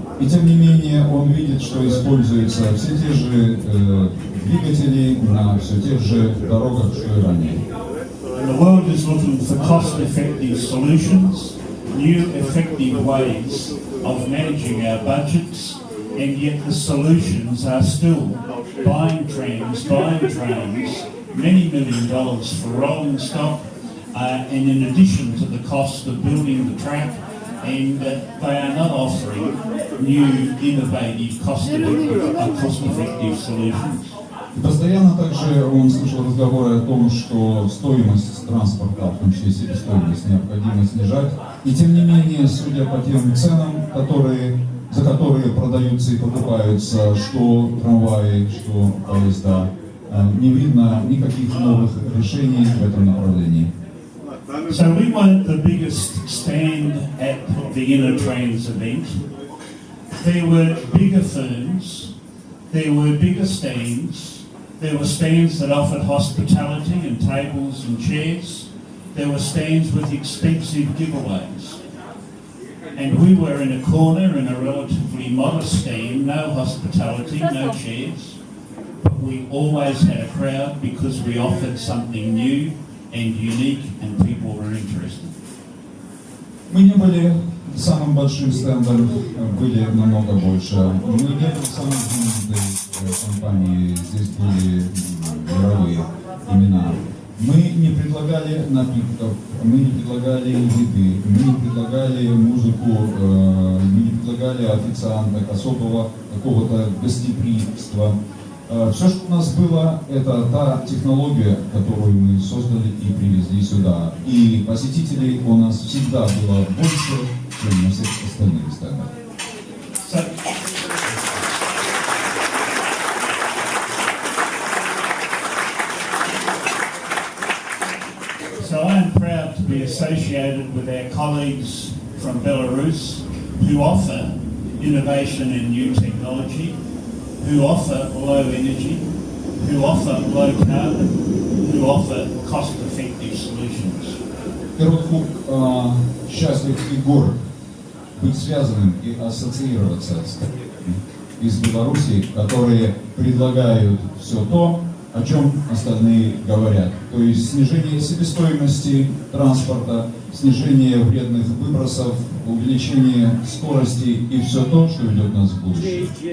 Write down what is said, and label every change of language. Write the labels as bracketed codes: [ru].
[ru] И тем не менее он видит, что используются все те же двигатели на все тех же дорогах, что и ранее. [en] The world is looking for cost-effective solutions, new effective ways of managing our budgets, and yet the solutions are still buying trams, buying trains, many $1 million for rolling stock, and in addition to the cost of building the track, and they are not offering new, innovative, cost-effective solutions. [ru] Постоянно также он слышал разговоры о том, что стоимость транспорта, в том числе себестоимость, необходимо снижать. И тем не менее, судя по тем ценам, за которые продаются и покупаются что трамваи, что поезда, не видно никаких новых решений в этом направлении. [en] So we weren't the biggest stand at the InnoTrans event. There were bigger firms, there were bigger stands, there were stands that offered hospitality and tables and chairs, there were stands with expensive giveaways. And we were in a corner in a relatively modest stand, no hospitality, no chairs, but we always had a crowd because we offered something new and unique and people were interested. [ru] Мы не были самым большим стендом, были намного больше. Мы не были самой знаменитой компанией, здесь были мировые имена. Мы не предлагали напитков, мы не предлагали еды, мы не предлагали музыку, мы не предлагали официанток, особого какого-то гостеприимства. Все, что у нас было, это та технология, которую мы создали и привезли сюда. И посетителей у нас всегда было больше, чем на всех остальных стендах. [en] So I am proud to be associated with our colleagues from Belarus who offer innovation and new technology, who offer low energy, who offer low carbon, who offer cost-effective solutions. [ru] Во-первых, счастлив и горд быть связанным и ассоциироваться с коллегами из Беларуси, которые предлагают все то, о чем остальные говорят. То есть снижение себестоимости транспорта, снижение вредных выбросов, увеличение скорости и все то, что ведет нас в будущее.